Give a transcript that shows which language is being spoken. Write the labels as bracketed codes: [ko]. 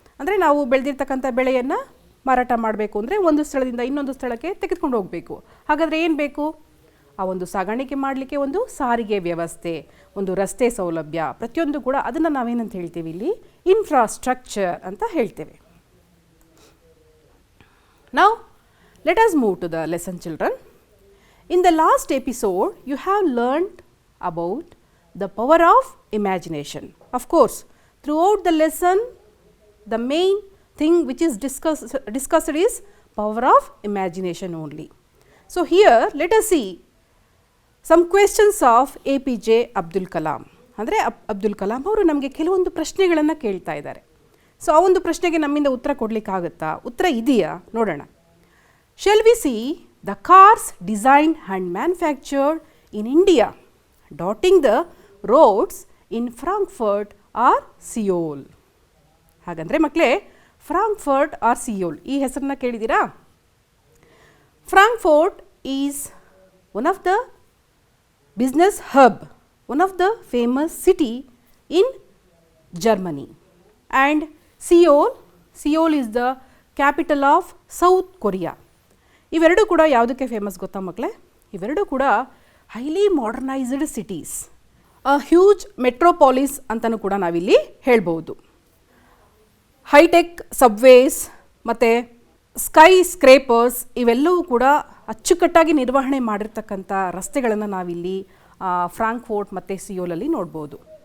[kn] ಅಂದರೆ ನಾವು ಬೆಳೆದಿರ್ತಕ್ಕಂಥ ಬೆಳೆಯನ್ನು ಮಾರಾಟ ಮಾಡಬೇಕು ಅಂದರೆ ಒಂದು ಸ್ಥಳದಿಂದ ಇನ್ನೊಂದು ಸ್ಥಳಕ್ಕೆ ತೆಗೆದುಕೊಂಡು ಹೋಗಬೇಕು. ಹಾಗಾದರೆ ಏನು ಬೇಕು? ಆ ಒಂದು ಸಾಗಾಣಿಕೆ ಮಾಡಲಿಕ್ಕೆ ಒಂದು ಸಾರಿಗೆ ವ್ಯವಸ್ಥೆ, ಒಂದು ರಸ್ತೆ ಸೌಲಭ್ಯ, ಪ್ರತಿಯೊಂದು ಕೂಡ ಅದನ್ನು ನಾವೇನಂತ ಹೇಳ್ತೀವಿ ಇಲ್ಲಿ? ಇನ್ಫ್ರಾಸ್ಟ್ರಕ್ಚರ್ ಅಂತ ಹೇಳ್ತೇವೆ. [en] Now let us move to the lesson, children. In the last episode you have learned about the power of imagination. Of course, throughout the lesson the main thing which is discussed is power of imagination only. So here let us see some questions of APJ Abdul Kalam. [kn] ಅಂದರೆ ಅಬ್ದುಲ್ ಕಲಾಂ ಅವರು ನಮಗೆ ಕೆಲವೊಂದು ಪ್ರಶ್ನೆಗಳನ್ನು ಕೇಳ್ತಾ ಇದ್ದಾರೆ. So ಆ ಒಂದು ಪ್ರಶ್ನೆಗೆ ನಮ್ಮಿಂದ ಉತ್ತರ ಕೊಡಲಿಕ್ಕಾಗುತ್ತಾ? ಉತ್ತರ ಇದೆಯಾ? ನೋಡೋಣ. [en] Shall we see the cars designed and manufactured in India dotting the roads in Frankfurt or Seoul? [kn] ಹಾಗಂದರೆ ಮಕ್ಕಳೇ, ಫ್ರಾಂಕ್ಫರ್ಟ್ ಆರ್ ಸಿಯೋಲ್ ಈ ಹೆಸರನ್ನ ಕೇಳಿದ್ದೀರಾ? [en] Frankfurt is one of the business hub, one of the famous city in Germany, and Seoul is the capital of South Korea. [kn] ಇವೆರಡೂ ಕೂಡ ಯಾವುದಕ್ಕೆ famous ಗೊತ್ತಾ ಮಕ್ಕಳೇ? ಇವೆರಡೂ ಕೂಡ [en] highly modernised cities, huge metropolis [kn] ಅಂತಲೂ ಕೂಡ ನಾವಿಲ್ಲಿ ಹೇಳ್ಬೋದು. ಹೈಟೆಕ್ ಸಬ್ವೇಸ್ ಮತ್ತು ಸ್ಕೈ ಸ್ಕ್ರೇಪರ್ಸ್ ಇವೆಲ್ಲವೂ ಕೂಡ ಅಚ್ಚುಕಟ್ಟಾಗಿ ನಿರ್ವಹಣೆ ಮಾಡಿರ್ತಕ್ಕಂಥ ರಸ್ತೆಗಳನ್ನು ನಾವಿಲ್ಲಿ ಫ್ರಾಂಕ್ಫೋರ್ಟ್ ಮತ್ತು ಸಿಯೋಲಲ್ಲಿ ನೋಡ್ಬೋದು.